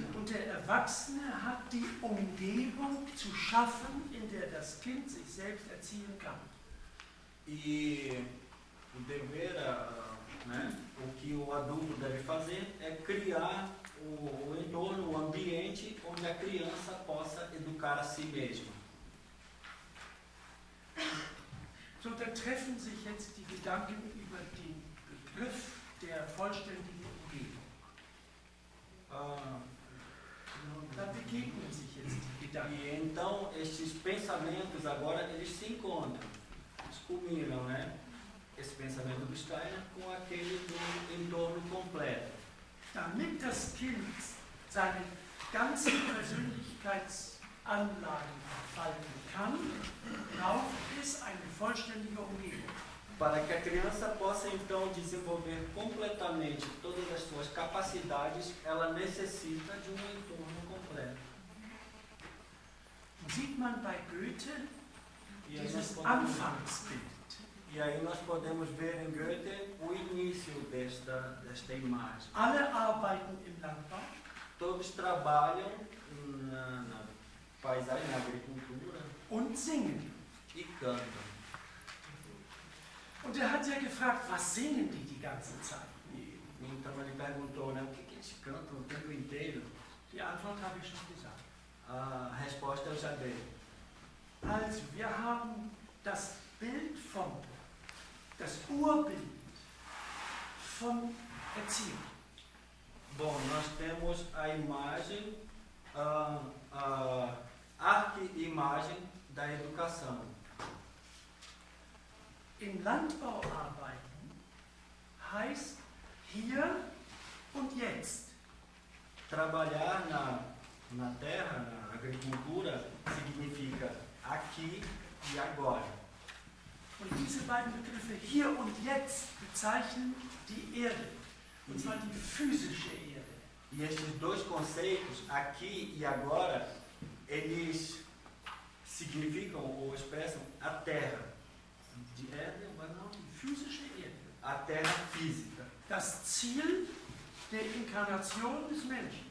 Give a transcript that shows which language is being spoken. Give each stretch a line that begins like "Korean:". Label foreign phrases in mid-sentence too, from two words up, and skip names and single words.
German: Und der Erwachsene hat die Umgebung zu schaffen, in der das Kind sich selbst erziehen kann.
Portuguese: E o dever, né, o que o adulto deve fazer é criar o entorno, o ambiente onde a criança possa educar a si mesma.
German: So, da treffen sich jetzt die Gedanken über den Begriff der vollständigen Umgebung. Da begegnen sich jetzt die Gedanken.
Portuguese: E então estes pensamentos agora eles se encontram, eles culminam, né? Esse pensamento do Steiner com aquele do entorno completo.
German: Damit das Kind seine ganzen Persönlichkeitsanlagen entfalten kann, braucht es eine vollständige Umgebung.
Portuguese: Para que a criança possa então desenvolver completamente todas as suas capacidades, ela necessita de um entorno completo.
German: Sieht man bei Goethe
Portuguese: E aí,
German: dieses Anfangsbild.
Portuguese: e aí nós podemos ver em Goethe o início desta imagem.
German: Alle arbeiten im Landbau
Portuguese: Todos trabalham na paisagem, na agricultura
German: und singen.
Portuguese: e cantam.
German: Und hat ja gefragt, was singen die ganze Zeit?
Portuguese: E então ele perguntou, né, o que eles cantam o tempo inteiro?
German: Die Antwort habe ich schon gesagt.
Portuguese: A resposta eu já dei.
German: Also, wir haben das Bild das Urbild von Erziehung.
Portuguese: Bom, nós temos a imagem, a arqui-imagem da educação.
German: Im Landbau arbeiten heißt hier und jetzt.
Portuguese: Trabalhar na terra, na agricultura, significa aqui e agora.
German: Und diese beiden Begriffe hier und jetzt bezeichnen die Erde. Und zwar die physische Erde.
Portuguese: E estes dois conceitos, aqui e agora, eles significam ou expressam a terra.
German: Die Erde,
Portuguese: mas não,
German: Die physische Erde.
Portuguese: a terra física.
German: Das Ziel der Inkarnation des Menschen.